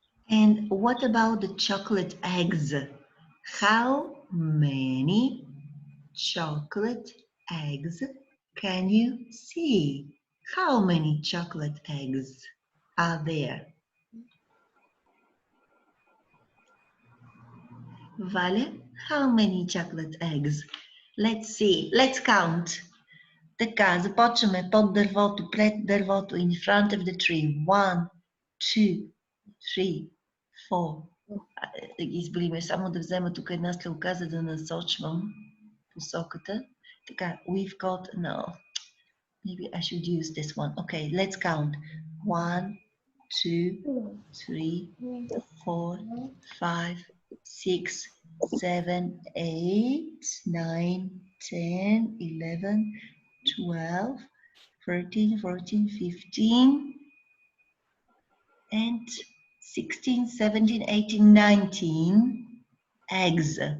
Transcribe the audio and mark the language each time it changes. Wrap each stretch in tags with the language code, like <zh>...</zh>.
<en>And what about the chocolate eggs? How many chocolate eggs can you see? How many chocolate eggs are there? Vale, how many chocolate eggs? Let's see. Let's count.</en> <bg>Така, започваме под дървото, пред дървото,</bg> <en>in front of the tree. 1, 2, 3, 4.</en> <bg>Да ги изброиме, само да взема тук една стрелка, за да насочвам посоката. Така,</bg> <en>we've got, no, maybe I should use this one. Okay, let's count. 1, 2, 3, 4, 5, 6, 7, 8, 9, 10, 11, 12, 13, 14, 15, and 16, 17, 18, 19 eggs.</en>